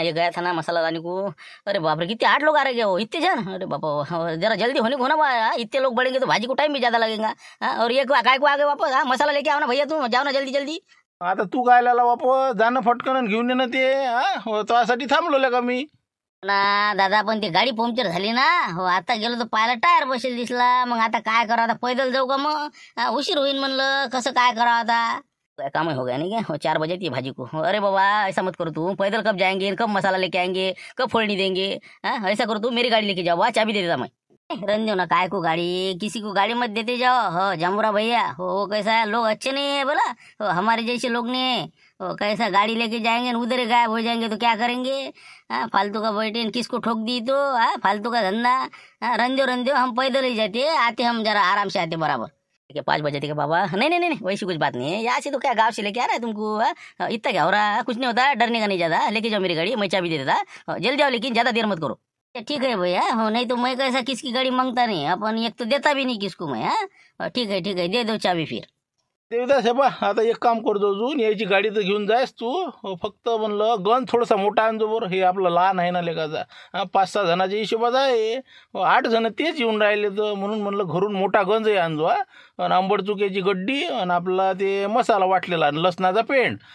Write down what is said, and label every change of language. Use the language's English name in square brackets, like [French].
[Hindi] ये गया था ना मसाला लाने को. अरे बाप रे कितने 8 लोग आ रहे हो इतने जन. अरे बापा जरा जल्दी होने को ना बा. इतने लोग बढ़ेंगे तो भाजी को टाइम भी ज्यादा लगेगा. और ये काय को आ गए वापस. मसाला लेके आओ ना भैया, तुम जाओ ना जल्दी. [Marathi] आता तू काय लाला वापस जाणं फटकन आणि घेऊन येणं ते. हो त्यासाठी थांबलो का मी ना दादा. पण ती गाडी पंक्चर झाली ना. हो आता गेलो तर पाहायला टायर बसेल दिसला. मग आता काय करावं. आता पैदल जाऊ का मग. उशीर होईल म्हणलं. कसं काय करावं आता. [Hindi] काम हो गया नहीं क्या. हो 4 बजे थी भाजी को. अरे बाबा ऐसा मत करो तू. पैदल कब जाएंगे, कब मसाला लेके आएंगे, कब फोड़नी देंगे. ऐसा करो तू मेरी गाड़ी लेके जाओ. चाबी दे देता मैं. रंजो ना काय को गाड़ी, किसी को गाड़ी मत देते जाओ. हो जमुरा भैया हो कैसा है, लोग अच्छे नहीं है बोला. हो हमारे जैसे लोग नहीं है. हो कैसा गाड़ी लेके जाएंगे उधर ही गायब हो जाएंगे तो क्या करेंगे. फालतू का बैठे किसको ठोक दी तो. फालतू का धंधा. रंजो हम पैदल ही जाते आते, हम जरा आराम से आते बराबर. 5 बजे थे बाबा. नहीं वैसी कुछ बात नहीं है. यहाँ से तो क्या गाँव से लेके आ रहा है तुमको. इतना क्या हो रहा है. कुछ नहीं होता. डरने का नहीं ज्यादा. लेके जाओ मेरी गाड़ी, मैं चाबी दे देता. जल्दी आओ लेकिन ज्यादा देर मत करो. ठीक है भैया. हो नहीं तो मैं कैसा किसकी गाड़ी मांगता नहीं. अपन एक तो देता भी नहीं किसको मैं. ठीक है दे दो चाबी फिर. [Marathi] देवदास हे बा. आता एक काम करतो अजून. यायची गाडी तर घेऊन जायस तू. फक्त म्हणलं गण थोडासा मोठा आणजो बरं. हे आपलं लहान आहे ना लेकाचा. 5-6 जणाच्या हिशोबात आहे. 8 जण तेच येऊन राहिले तर म्हणून म्हणलं घरून मोठा गंजही आणजो. आणि आंबट चुक्याची गड्डी आणि आपला ते मसाला वाटलेला आणि लसणाचा पेंड.